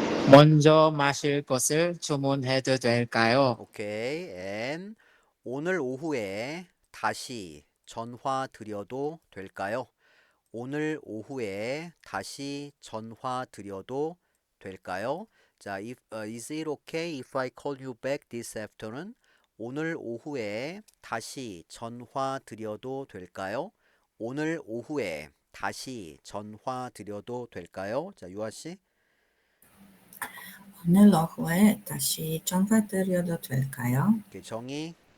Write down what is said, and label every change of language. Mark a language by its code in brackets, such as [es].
[ko] 먼저 마실 것을 주문해도 될까요? 오케이, 앤 오늘 오후에 다시 전화 드려도 될까요? 오늘 오후에 다시 전화 드려도 될까요? [en] 자, is it okay if I call you back this afternoon? [ko] 오늘 오후에 다시 전화 드려도 될까요? 오늘 오후에 다시 전화 드려도 될까요? 자, 유아 씨. 오늘 오후에 다시 전화 드려도 될까요? [en] 오케이, 정희.